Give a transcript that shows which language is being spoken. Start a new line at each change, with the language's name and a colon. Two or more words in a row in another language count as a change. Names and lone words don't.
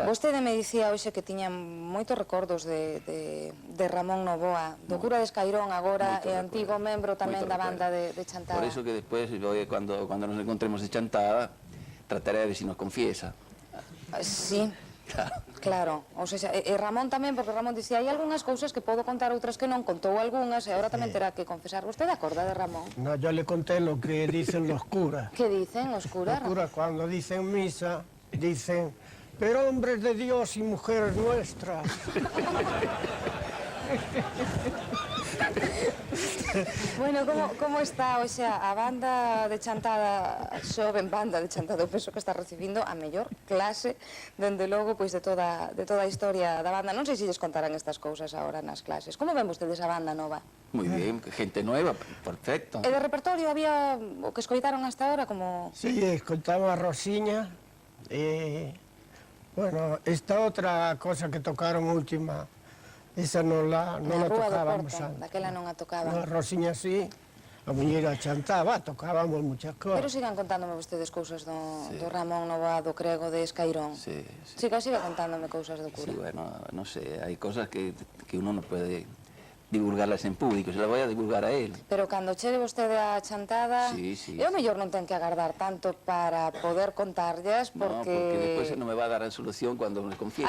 Galician: Vostede me dicía hoxe que tiña moitos recordos de Ramón Novoa, do cura de Escairón agora, e antigo membro tamén da banda de Chantada.
Spanish: Por eso que despois, cuando nos encontremos de Chantada, trataré de ver si nos confiesa. Sí.
Galician: Claro, ou seja, e Ramón tamén, porque Ramón dicía, hai algunhas cousas que podo contar, outras que non, contou algunhas, e agora tamén terá que confesar. Vostede acorda de Ramón?
Spanish: No, yo le conté lo que dicen los curas. ¿Qué dicen los curas? Los curas cuando dicen misa, dicen, pero hombres de Dios y mujeres nuestras. Bueno, como está, o sea,
Galician: a banda de Chantada, a xoven banda de Chantada, eu penso que está recibindo a mellor clase, dende logo, pois, de toda a historia da banda. Non sei se lles contarán estas cousas agora nas clases. Como ven vostedes a banda nova?
Spanish: Moi bien, gente nueva, perfecto.
Galician: E de repertorio había o que escoitaron
Spanish: hasta ahora,
Galician: como... Sí, escoitaba a Rosiña, e, bueno, esta outra cosa que tocaron última, esa non la tocábamos antes. Daquela non a tocaban. A Rosiña sí, a muñeira chantaba,
Spanish: tocábamos muchas cosas.
Galician: Pero sigan contándome vostedes cousas do Ramón Novoa, do crego de Escairón. Sí. Siga contándome cousas do cura.
Spanish: Sí, bueno, no sé, hay cosas que uno no puede divulgarlas en público, se las voy a divulgar a él.
Galician: Pero cando chegue vostede a Chantada, sí. Eu mellor non ten que agardar tanto para poder contarllas, porque... No, porque despois non me
Spanish: va a dar
Galician: a solución cando me confiese.